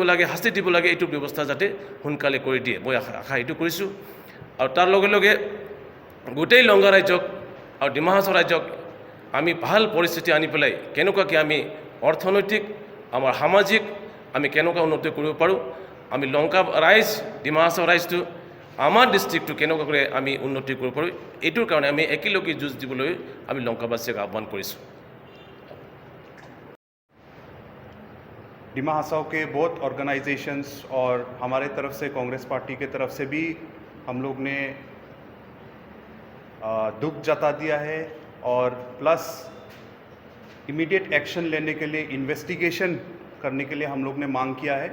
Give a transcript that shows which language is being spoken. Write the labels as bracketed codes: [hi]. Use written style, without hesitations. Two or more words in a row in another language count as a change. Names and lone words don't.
[as] লাগে শাস্তি দিব লাগে এইটো ব্যৱস্থা যাতে সোনকালে কৰি দিয়ে মই আশা এইটো কৰিছোঁ আৰু তাৰ লগে লগে গোটেই লংকা ৰাজ্যক আৰু ডিমা হাছাও ৰাজ্যক আমি ভাল পৰিস্থিতি আনি পেলাই কেনেকুৱাকৈ আমি অৰ্থনৈতিক আমাৰ সামাজিক আমি কেনেকুৱা উন্নতি কৰিব পাৰোঁ আমি লংকা ৰাইজ ডিমা হাছাও ৰাইজটো আমাৰ ডিষ্ট্ৰিক্টটো কেনেকুৱাকৈ আমি উন্নতি কৰিব পাৰোঁ এইটোৰ কাৰণে আমি একেলগে যুঁজ দিবলৈ আমি লংকাবাসীক আহ্বান কৰিছোঁ [hi] डिमा हासाओ के बहुत ऑर्गेनाइजेशंस और हमारे तरफ से कांग्रेस पार्टी के तरफ से भी हम लोग ने दुख जता दिया है और [en] plus immediate action [hi] लेने के लिए इन्वेस्टिगेशन करने के लिए हम लोग ने मांग किया है।